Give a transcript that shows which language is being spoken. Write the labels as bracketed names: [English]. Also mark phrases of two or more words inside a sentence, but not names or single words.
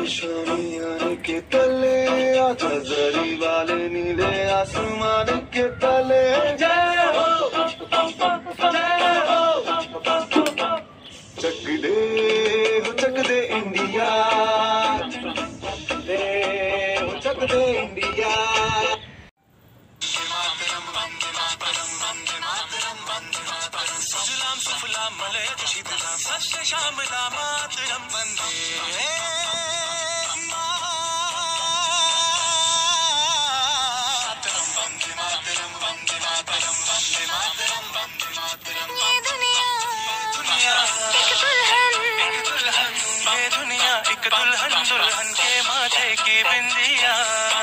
[Hindi] शामी आने के तले, आजा जरी वाले नीले आसमान के तले। जय हो, जय हो, चक दे इंडिया, दे हो चक दे इंडिया। [Sanskrit] सुजलाम सुफलाम मलयज शीतलाम सस्य श्यामलाम मातरम वंदे मातरम, वंदे मातरम, वंदे मातरम, वंदे मातरम, वंदे मातरम। [Hindi] ये दुनिया एक दुल्हन, ये दुनिया एक दुल्हन, दुल्हन के माथे की बिंदिया।